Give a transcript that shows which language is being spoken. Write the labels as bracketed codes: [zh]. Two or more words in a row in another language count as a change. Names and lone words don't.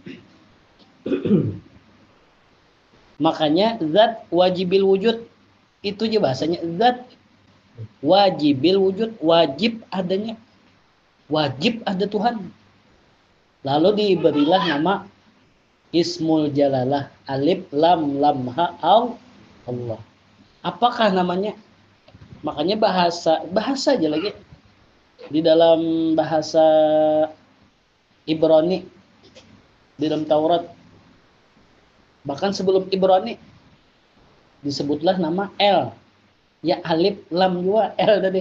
[bjn] Makanya [ar] zat wajibil wujud [bjn] itu aja bahasanya, [ar] zat wajibil wujud, [bjn] wajib adanya, wajib ada Tuhan. Lalu diberilah nama [ar] Ismul Jalalah, alif lam lam ha Allah. [bjn] Apakah namanya? Makanya bahasa aja lagi di dalam bahasa Ibrani di dalam Taurat, bahkan sebelum Ibrani disebutlah nama El, ya alif lam juga El tadi.